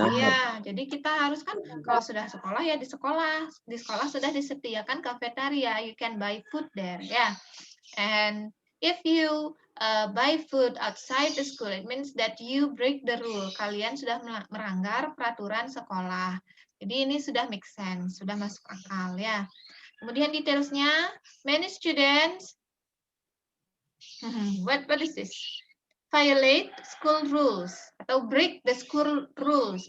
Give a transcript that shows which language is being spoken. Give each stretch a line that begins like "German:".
Indonesian: Ya, jadi kita harus kan kalau sudah sekolah ya di sekolah. Di sekolah sudah disediakan kafetaria.
English: You can buy food there.
Indonesian: Ya.
English: And if you buy food outside the school, it means that you break the rule.
Indonesian: Kalian sudah melanggar peraturan sekolah. Jadi ini sudah make sense, sudah masuk akal ya. Kemudian detailsnya,
English: many students, what is this? Violate school rules atau break the school rules.